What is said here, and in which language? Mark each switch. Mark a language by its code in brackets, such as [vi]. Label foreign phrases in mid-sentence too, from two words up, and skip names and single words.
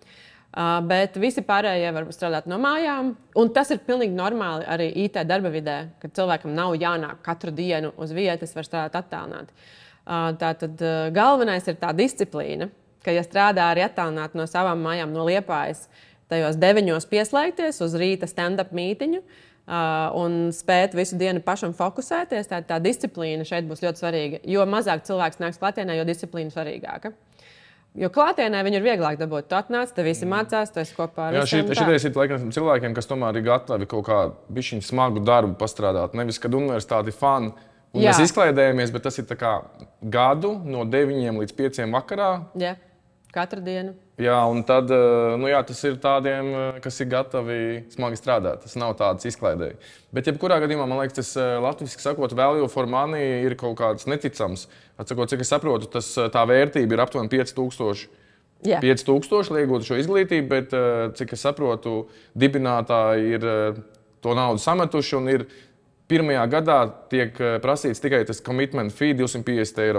[lv] Bet visi pārējie var strādāt no mājām. Un tas ir pilnīgi normāli arī IT darba vidē, kad cilvēkam nav jānāk katru dienu uz vietas, var strādāt attālināti. Tātad galvenais ir tā disciplīna, ka, ja strādā arī attālināti no savām mājām, no Liepājas, tajos 9 pieslēgties uz rīta stand-up mītiņu un spēt visu dienu pašam fokusēties, tā disciplīna šeit būs ļoti svarīga. Jo mazāk cilvēks nāks klātienē, jo disciplīna svarīgāka. Jo klātienē viņu ir vieglāk dabūt. Tu atnāc, te visi mācās, tu esi kopā ar visiem. Šitais ir laikam cilvēkiem, kas tomēr ir gatavi kaut kā bišķiņu smagu darbu pastrādāt. Nevis, kad universitāti fani un mēs izklaidējamies, bet tas ir tā kā gadu no 9 līdz 5 vakarā. Jā, katru dienu. Jā, un tad tas ir tādiem, kas ir gatavi smagi strādāt. Tas nav tāds izklaidēji. Bet jebkurā gadījumā, man liekas, tas latviski sakot, [en] value for money [lv] ir kaut kāds neticams. Atsakot, cik es saprotu, tā vērtība ir aptuveni 5000. 5000 iegūt šo izglītību, bet, cik es saprotu, dibinātāji ir to naudu sametuši un ir pirmajā gadā tiek prasīts tikai tas [en] commitment fee [lv] 250 eiro.